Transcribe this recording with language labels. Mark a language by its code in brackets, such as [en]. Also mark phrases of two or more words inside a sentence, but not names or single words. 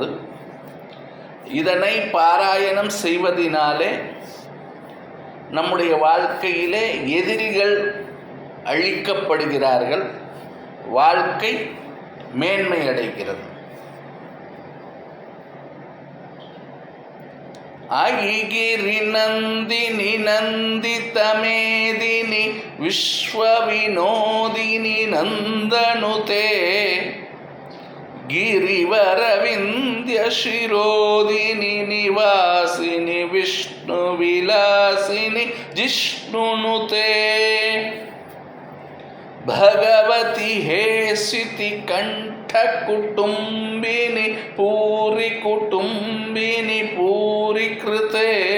[ta] இதனை பாராயணம் செய்வதினாலே நம்முடைய வாழ்க்கையிலே எதிரிகள் அழிக்கப்படுகிறார்கள், வாழ்க்கை மேன்மை அடைகிறது. [sa] ऐगिरि नन्दिनि नन्दितमेदिनि विश्वविनोदिनि नन्दनुते गिरिवरविन्द्य शिरोदिनि निवासिनि विष्णु विलासिनि जिष्णुनुते भगवति हेसिति कण्ठ कुटुम्बिनि पूरि कुटुम्बिनि पूरि कृते